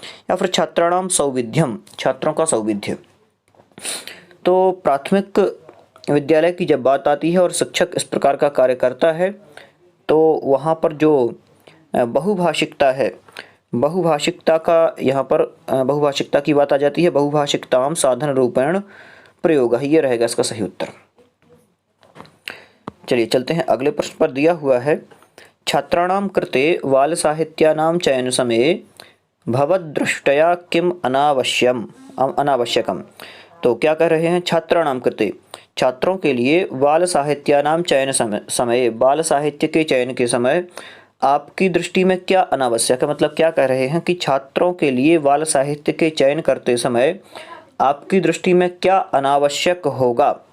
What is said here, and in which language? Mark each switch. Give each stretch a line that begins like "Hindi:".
Hindi: या फिर
Sanskrit: छात्राणाम सौविध्यम,
Hindi: छात्रों का सौविध्य। तो प्राथमिक विद्यालय की जब बात आती है और शिक्षक इस प्रकार का कार्य करता है तो वहाँ पर जो बहुभाषिकता है, बहुभाषिकता का यहाँ पर बहुभाषिकता की बात आ जाती है।
Sanskrit: बहुभाषिकताम साधन रूपेण प्रयोग,
Hindi: ये रहेगा इसका सही उत्तर। चलिए चलते हैं अगले प्रश्न पर। दिया हुआ है
Sanskrit: छात्राणां कृते बालसाहित्यानां चयनसमये भवद्दृष्ट्या किम् अनावश्यकम्।
Hindi: तो क्या कह रहे हैं,
Sanskrit: छात्राणां कृते,
Hindi: छात्रों के लिए बाल साहित्यानाम चयन समय बाल साहित्य के चयन के समय आपकी दृष्टि में क्या अनावश्यक है। मतलब क्या कह रहे हैं कि छात्रों के लिए बाल साहित्य के चयन करते समय आपकी दृष्टि में क्या अनावश्यक होगा।